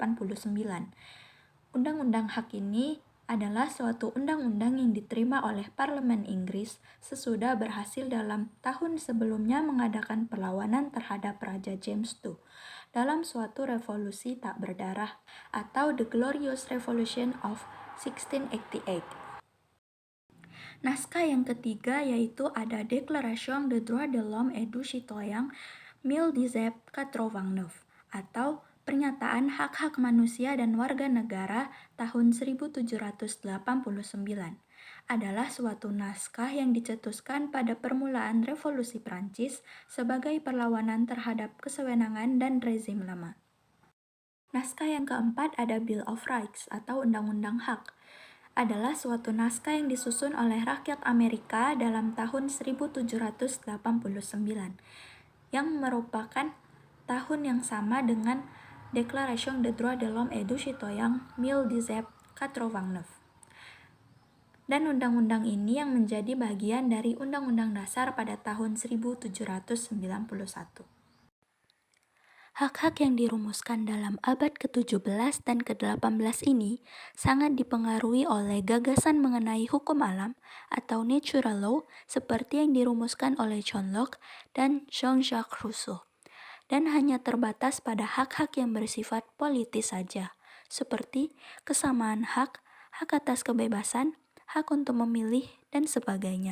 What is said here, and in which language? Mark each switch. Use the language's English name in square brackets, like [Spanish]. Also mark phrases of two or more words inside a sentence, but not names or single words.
[Indonesian] Undang-Undang Hak ini adalah suatu undang-undang yang diterima oleh Parlemen Inggris sesudah berhasil dalam tahun sebelumnya mengadakan perlawanan terhadap Raja James II dalam suatu revolusi tak berdarah atau The Glorious Revolution of 1688. Naskah yang ketiga yaitu ada Déclaration des droits de l'homme et du citoyen 1789 atau Pernyataan Hak-Hak Manusia dan Warga Negara tahun 1789 adalah suatu naskah yang dicetuskan pada permulaan Revolusi Prancis sebagai perlawanan terhadap kesewenangan dan rezim lama. Naskah yang keempat ada Bill of Rights atau Undang-Undang Hak. adalah suatu naskah yang disusun oleh rakyat Amerika dalam tahun 1789, yang merupakan tahun yang sama dengan Déclaration des droits de l'homme et du citoyen 1789. Dan undang-undang ini yang menjadi bagian dari Undang-Undang Dasar pada tahun 1791. Hak-hak yang dirumuskan dalam abad ke-17 dan ke-18 ini sangat dipengaruhi oleh gagasan mengenai hukum alam atau [English] natural law [Indonesian] seperti yang dirumuskan oleh John Locke dan Jean-Jacques Rousseau, dan hanya terbatas pada hak-hak yang bersifat politis saja, seperti kesamaan hak, hak atas kebebasan, hak untuk memilih, dan sebagainya.